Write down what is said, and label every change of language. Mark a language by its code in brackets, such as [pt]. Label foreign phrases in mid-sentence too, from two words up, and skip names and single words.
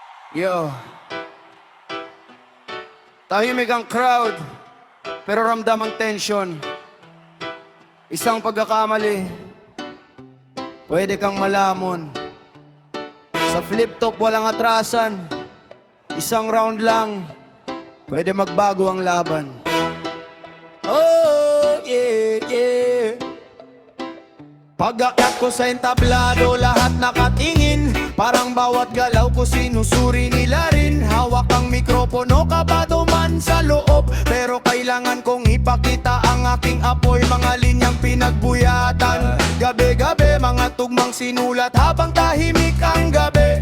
[tl] Yo, tahimik ang crowd, pero ramdam ang tension. Isang pagkakamali, pwede kang malamon. Sa flip top walang atrasan, isang round lang, pwede magbago ang laban. [en] Oh, yeah, yeah. [tl] Pag-akyat ko sa entablado, lahat nakatingin. Parang bawat galaw ko sinusuri nila rin. Hawak ang mikropono, kabado man sa loob, pero kailangan kong ipakita ang aking apoy. Mga linyang pinagbuyatan, gabi-gabi, mga tugmang sinulat habang tahimik ang gabi.